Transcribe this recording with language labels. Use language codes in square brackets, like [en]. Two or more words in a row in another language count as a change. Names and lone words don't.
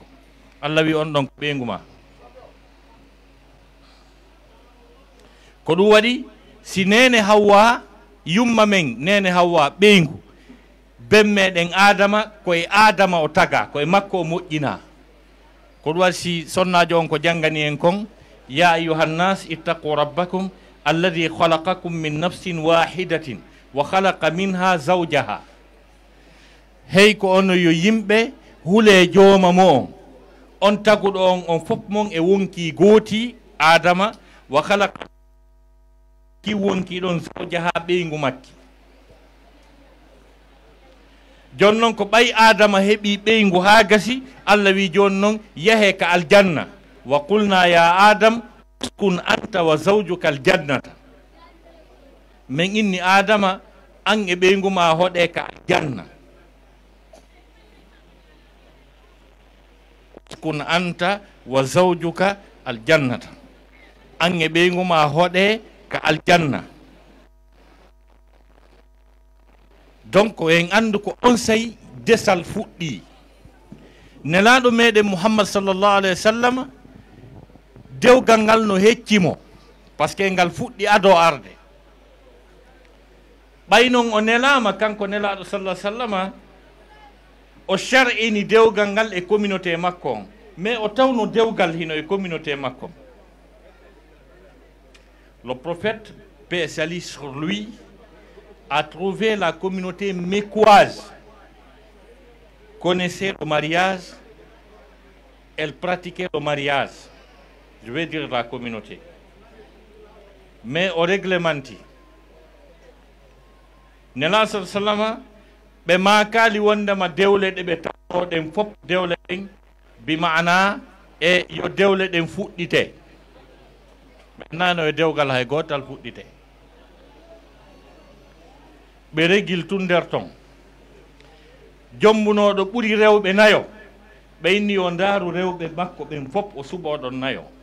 [ff] Allah wi on ɗon ko ɓeygu ma. ko ɗum waɗi si nene Hawwa yumma men nene Hawwa ɓeygu, bemmeɗen Adama koye Adama o taga, koye makko o moƴƴina. ko ɗum waɗi si sonnajo on ko janggani en kon [ar] يا أيها الناس اتقوا ربكم الذي خلقكم من نفس واحدة وخلق منها زوجها. [ff] hey ko on yo yimɓe hule jooma mo on taguɗo on fof mon e wonki gooti Adama, [ar] وخلق [ff] ki wonki ɗon zawjaha ɓeygu makki. jon noon ko ɓay Adama heɓi ɓeygu ha gasi, Allah wi jon noon yahe ka aljanna, [ar] وقلنا يا آدم اسكن أنت وزوجك الجنة. [ff] min inni Adama an e ɓeygu ma hoɗe ka aljanna. [ar] اسكن أنت وزوجك الجنة, [ff] an e ɓeygu ma hoɗe ka aljanna. [fr] donc en [ff] andu ko on sayi desal fuɗɗi. nelaɗo meɗen Muhammad [ar] صلى الله عليه وسلم [ff] dewgal ngal no heccimo [fr] par ce que [ff] ngal fuɗɗi ado arde. ɓay noon o nelama kanko nelaɗo [ar] صلى الله عليه وسلم [ff] o shar'ini dewgal ngal e communauté makko on, mais o tawno dewgal hino e communauté makko. [fr] le prophète, paix et salut sur lui, a trouvé la communauté mécoise, connaissait le mariage, elle pratiquait le mariage, je vais dire la communauté, mais au réglementé. [ff] Nela sallallahu ɓe makali wondema dewle ɗe ɓe tawoɗen fof dewle ɗen bi maana e yo dewle ɗen fuɗɗite, maintenant e dewgal hay gotal fuɗɗite. ɓe regil tun nder ton jombunoɗo ɓuri rewɓe nayo, ɓe inni o ndaaru rewɓe makko ɓen fof o suɓoɗon nayo.